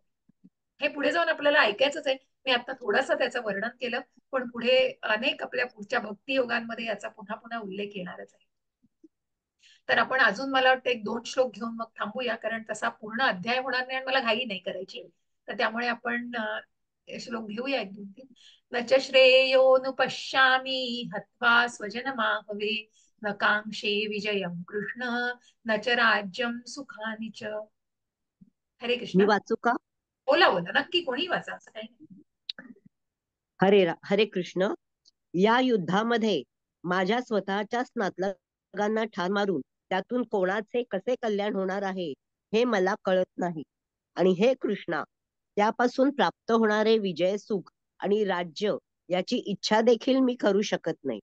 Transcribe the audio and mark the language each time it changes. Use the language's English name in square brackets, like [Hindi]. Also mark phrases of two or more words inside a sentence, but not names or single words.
[Marathi] हे पुढे जाऊन आपल्याला ऐकायचंच आहे. मी आता थोडासा त्याचं वर्णन केलं, पण पुढे अनेक आपल्या पुढच्या भक्ती योगांमध्ये याचा पुन्हा पुन्हा उल्लेख येणारच आहे. तर आपण अजून मला वाटतं एक 2 श्लोक घेऊन मग थांबूया, कारण तसा पूर्ण अध्याय होणार नाही आणि मला घाई नाही करायची. तर त्यामुळे आपण श्लोक घेऊया 1-2-3. [Sanskrit] न च श्रेयोनुपश्यामि हत्वा स्वजनमाहवे, न कांक्षे विजयं कृष्ण, न च राज्यं सुखानि च. [Marathi] हरे मी कृष्ण. वाचू का? बोला बोला, नक्की, कोणी वाचा, असं काही नाही. हरे कृष्ण. या युद्धामध्ये माझ्या स्वतःच्याच नातलगांना ठार मारून त्यातून कोणाचे कसे कल्याण होणार आहे हे मला कळत नाही. आणि हे कृष्णा, त्यापासून प्राप्त होणारे विजय, सुख आणि राज्य याची इच्छा देखील मी करू शकत नाही.